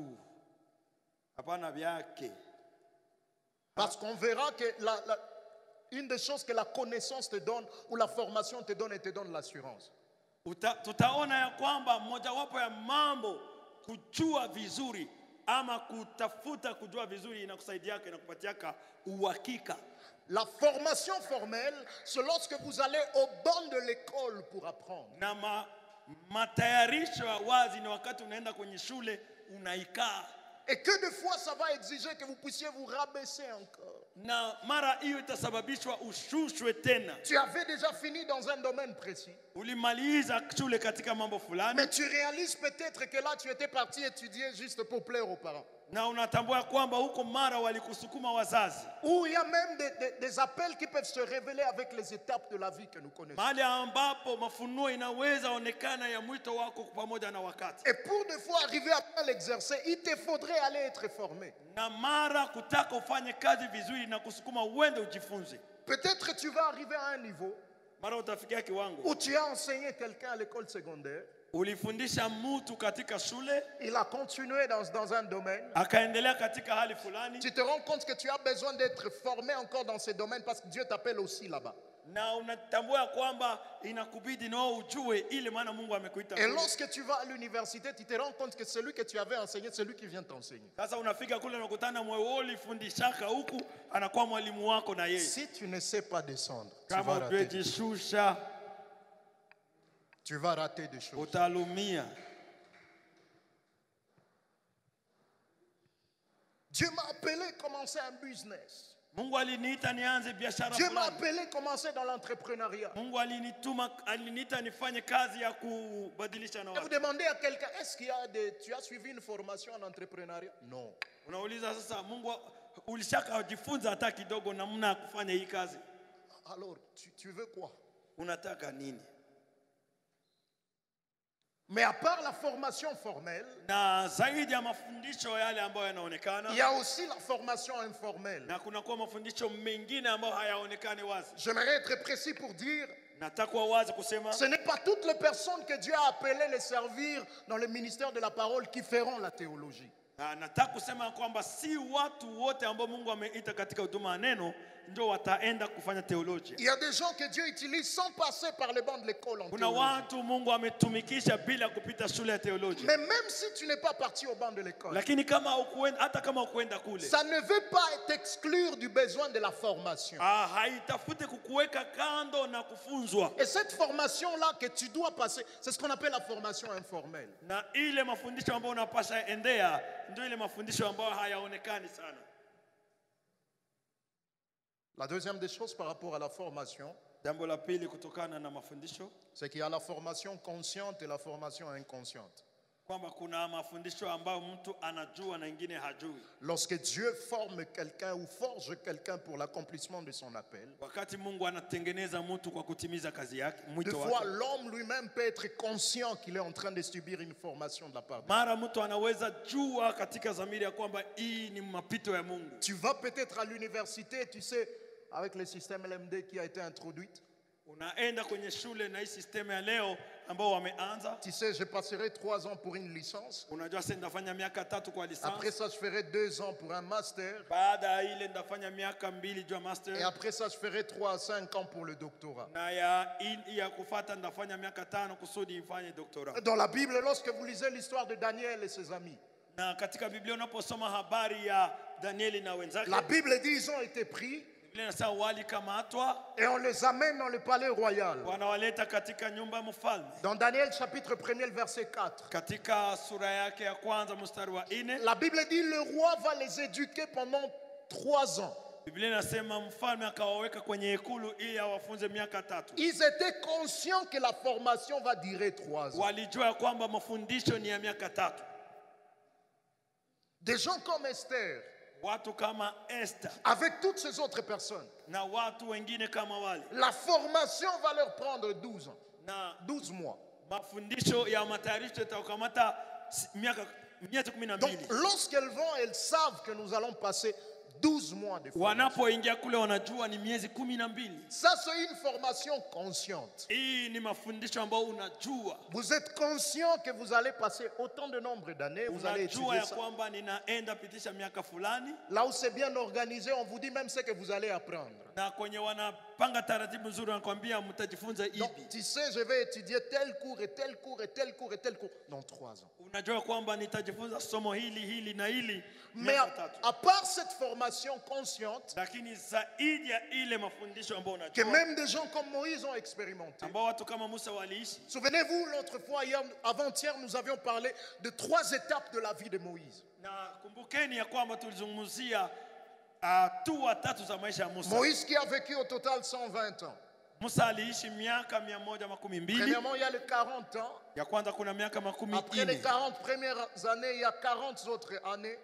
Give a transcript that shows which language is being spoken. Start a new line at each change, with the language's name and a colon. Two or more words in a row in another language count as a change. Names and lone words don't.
Swahili: Hapana vyake.
French: Parce qu'on verra que une des choses que la connaissance te donne ou la formation te donne, elle te donne l'assurance.
Swahili: Tutaona ya kwamba mojawapo ya mambo kujua vizuri ama kutafuta kujua vizuri inakusaidia na kupatiaka uhakika.
French: La formation formelle, c'est lorsque vous allez au banc de l'école pour apprendre.
Swahili: Na matayarisho ya wazi ni wakati unaenda kwenye shule unaikaa.
French: Et que de fois ça va exiger que vous puissiez vous rabaisser encore.
Swahili: Na mara hiyo itasababishwa ushushwe tena.
French: Tu avais déjà fini dans un domaine précis.
Swahili: Ulimaliza shule katika mambo fulani.
French: Mais tu réalises peut-être que là tu étais parti étudier juste pour plaire aux parents.
Swahili: Na unatambua kwamba huko mara walikusukuma wazazi.
French: Ou il y a même des appels qui peuvent se révéler avec les étapes de la vie que nous connaissons.
Swahili: Mahali ambapo mafunuo inaweza onekana ya mwito wako pamoja na wakati.
French: Et pour de fois arriver à l'exercer, il te faudrait aller être formé.
Swahili: Na mara kutaka ufanye kazi vizuri na kusukuma uende ujifunze.
French: Peut-être tu vas arriver à un niveau
Swahili: Mara utafikia kiwango
French: où tu as enseigné quelqu'un à l'école secondaire.
Swahili: ulifundisha mtu katika shule,
French: Il a continué dans un domaine.
Swahili: akaendelea katika hali fulani,
French: Tu te rends compte que tu as besoin d'être formé encore dans ce domaine parce que Dieu t'appelle aussi là-bas.
Swahili: na unatambua kwamba inakubidi nao ujue ile maana Mungu amekuita.
French: Et lorsque tu vas à l'université, tu te rends compte que celui que tu avais enseigné, c'est lui qui vient t'enseigner.
Swahili: Sasa unafika kule unakutana mwewe ulifundishaka huku anakuwa mwalimu wako na yeye.
French: Si tu ne sais pas descendre, tu
Swahili: Kama
French: vas rater.
Swahili: ujishusha
French: Tu vas rater des choses.
Swahili: utalumia.
French: Dieu m'a appelé à commencer un business.
Swahili: Mungu aliniita nianze biashara
French: Dieu m'a
Swahili: fulani.
French: appelé à commencer dans l'entrepreneuriat.
Swahili: Mungu aliniita nifanye kazi ya kubadilisha na
French: Et vous
Swahili: watu.
French: demandez à quelqu'un, est-ce qu'il y a tu as suivi une formation en entrepreneuriat? Non.
Swahili: Unauliza sasa, Mungu ulishaka jifunza hata kidogo namna ya kufanya hii kazi?
French: Alors, tu veux quoi?
Swahili: Unataka nini?
French: Mais à part la formation formelle,
Swahili: Na zaidi ya mafundisho yale ambayo yanaonekana,
French: il y a aussi la formation informelle.
Swahili: na kuna kuwa mafundisho mengine ambayo hayaonekani wazi.
French: J'aimerais être précis pour dire,
Swahili: Nataka kuwa wazi kusema
French: Ce n'est pas toutes les personnes que Dieu a appelées les servir dans le ministère de la parole qui feront la théologie.
Swahili: nataka kusema kwamba si watu wote ambao Mungu ameita katika huduma ya neno ndio wataenda kufanya teolojia.
French: Il y a des gens que Dieu utilise sans passer par les bancs de l'école en
Swahili: Kuna
French: théologie.
Swahili: watu Mungu ametumikisha bila kupita shule ya teolojia.
French: Mais même si tu n'es pas parti au banc de l'école,
Swahili: Lakini kama hukuenda, hata kama hukuenda kule,
French: ça ne veut pas t'exclure du besoin de la formation.
Swahili: haitafute kukuweka kando na kufunzwa.
French: Et cette formation-là que tu dois passer, c'est ce qu'on appelle la formation informelle.
Swahili: Na ile mafundisho ambayo unapasha endea ndio ile mafundisho ambayo hayaonekani sana.
French: La deuxième des choses par rapport à la formation,
Swahili: Jambo la pili kutokana na mafundisho
French: c'est qu'il y a la formation consciente et la formation inconsciente.
Swahili: kwamba kuna mafundisho ambayo mtu anajua na ingine hajui.
French: Lorsque Dieu forme quelqu'un ou forge quelqu'un pour l'accomplissement de son appel,
Swahili: Wakati Mungu anatengeneza mtu kwa kutimiza kazi yake,
French: des
Swahili: mwito
French: fois
Swahili: wake,
French: l'homme lui-même peut être conscient qu'il est en train de subir une formation de la part de Dieu.
Swahili: mara mtu anaweza jua katika dhamiri ya kwamba hii ni mapito ya Mungu.
French: Tu vas peut-être à l'université, tu sais, avec le système LMD qui a été introduit.
Swahili: Unaenda kwenye shule na hii system ya leo ambao wameanza.
French: Tu sais, je passerai 3 ans pour une licence.
Swahili: Unajua sasa ndafanya miaka 3 kwa
French: Après
Swahili: lisansi.
French: ça, je ferai 2 ans pour un master.
Swahili: Baada ya ile ndafanya miaka 2 juu ya
French: Et
Swahili: master.
French: après ça, je ferai 3 à 5 ans pour le doctorat.
Swahili: Na ya kufuata ndafanya miaka 5 kusudi nifanye doctorat.
French: Dans la Bible, lorsque vous lisez l'histoire de Daniel et ses amis,
Swahili: Na katika Biblia unaposoma habari ya Danieli na wenzake,
French: la Bible dit ils ont été pris
Swahili: Biblia inasema walikamatwa
French: et on les amène dans le palais royal.
Swahili: wanawaleta katika nyumba ya mfalme.
French: Dans Daniel chapitre 1er, le verset 4.
Swahili: Katika sura yake ya kwanza mstari wa 4,
French: La Bible dit le roi va les éduquer pendant 3 ans.
Swahili: Biblia inasema mfalme akawaweka kwenye hekulu ili awafunze miaka 3.
French: Ils étaient conscients que la formation va durer 3 ans.
Swahili: Walijua ya kwamba mafundisho ni ya miaka 3.
French: Des gens comme Esther,
Swahili: Watu kama Esther
French: avec toutes ces autres personnes,
Swahili: na watu wengine kama wale,
French: la formation va leur prendre 12 ans,
Swahili: na
French: 12 mois.
Swahili: mafundisho ya matayarisho yatakamata miaka
French: Donc
Swahili: 12.
French: lorsqu'elles vont, elles savent que nous allons passer 12 mois de formation.
Swahili: Wanapoingia kule wanajua ni miezi 12.
French: Ça, c'est une formation consciente.
Swahili: Hii ni mafundisho ambayo unajua.
French: Vous êtes conscient que vous allez passer autant de nombre d'années, vous allez
Swahili: Unajua
French: étudier
Swahili: ya
French: ça.
Swahili: kwamba ninaenda pitisha miaka fulani,
French: Là où c'est bien organisé, on vous dit même ce que vous allez apprendre.
Swahili: na kwenye wanapanga taratibu nzuri wanakuambia mtajifunza
French: Donc,
Swahili: hivi.
French: tu sais, je vais étudier tel cours et tel cours et tel cours et tel cours dans 3 ans.
Swahili: Unajua kwamba nitajifunza somo hili na hili
French: Mais
Swahili: miaka 3.
French: à part cette formation consciente,
Swahili: Lakini zaidi ya ile mafundisho ambayo
French: que
Swahili: unajua,
French: même des gens comme Moïse ont expérimenté.
Swahili: ambao watu kama Musa waliishi.
French: Souvenez-vous, l'autre fois, avant-hier, nous avions parlé de 3 étapes de la vie de Moïse.
Swahili: Na kumbukeni ya kwamba tulizungumzia hatua 3 za maisha ya Musa.
French: Moïse qui a vécu au total 120 ans.
Swahili: Musa aliishi miaka 112.
French: Premièrement, il y a les 40 ans.
Swahili: Ya kwanza kuna miaka
French: Après les
Swahili: 40.
French: 40 premières années, il y a 40 autres années.